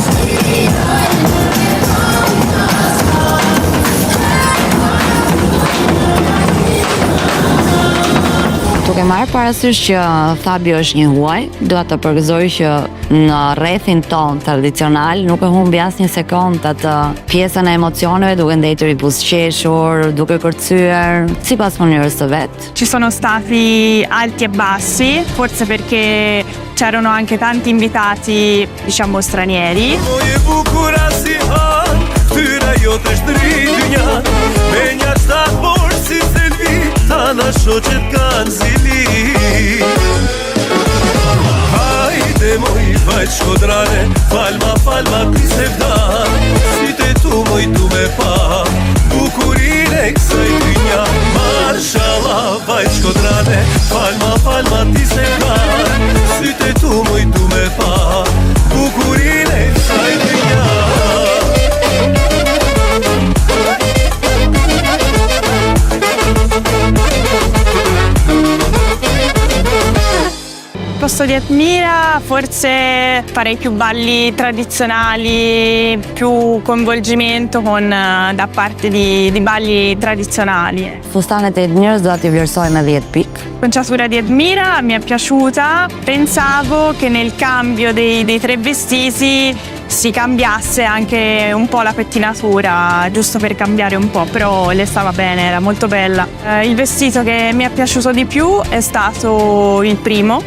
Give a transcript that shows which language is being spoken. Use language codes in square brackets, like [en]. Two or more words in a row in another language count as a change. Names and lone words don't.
[sq] Duke marrë parasysh që Fabio është një huaj, dua të përgëzoj që në rrethin ton tradicional nuk e humbi asnjë sekond atë pjesën e emocioneve, duke ndëtur i buzëqeshur, duke kërcyer sipas mënyrës së vet. [it] Ci sono stati alti e bassi, forse perché c'erano anche tanti invitati, diciamo, stranieri. [sq] Ana shoqet kanë zili Hajde moj vaj shkodrane Falma ti se vdan Syte tu moj tu me pa Bukurine kësaj dynja Marshallah vaj shkodrane Falma ti se vdan Syte tu moj tu me pa Bukurine kësaj dynja [it] Posto di Edmira forse farei più balli tradizionali, più coinvolgimento da parte di balli tradizionali. [sq] Fustanet e Edmirës do t'i vlerësoj me 10 pikë. [it] Conciatura di Edmira mi è piaciuta, pensavo che nel cambio dei 3 vestiti si cambiasse anche un po' la pettinatura, giusto per cambiare un po', però le stava bene, era molto bella. Il vestito che mi è piaciuto di più è stato il primo.